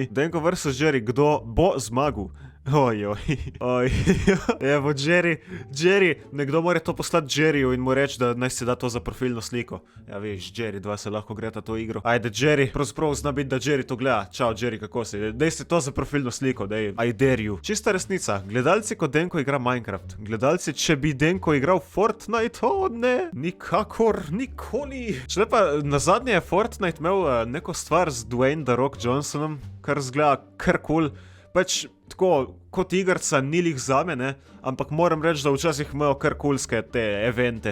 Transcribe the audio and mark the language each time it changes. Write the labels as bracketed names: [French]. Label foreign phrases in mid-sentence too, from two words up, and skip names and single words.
[Slovenian] Denko versus Jerry, kdo bo zmagal? Evo, Jerry, nekdo mora to poslati Jerryju in mu reči, da naj si da to za profilno sliko. Ja, veš, Jerry, dva se lahko greta to igro. Ajde, Jerry, pravzaprav zna biti, da Jerry to gleda. Čau, Jerry, kako si? Dej si to za profilno sliko, dej, [English] I dare you. [Slovenian] Čista resnica, gledalci, ko Denko igra Minecraft. Gledalci, če bi Denko igral Fortnite, ne, nikakor, nikoli. Če pa nazadnje je Fortnite imel neko stvar z Dwayne The Rock Johnsonom, kar zgleda kar cool. Pač tako, kot igrca ni lih zame, ampak moram reči, da včasih imajo kar kulske te evente.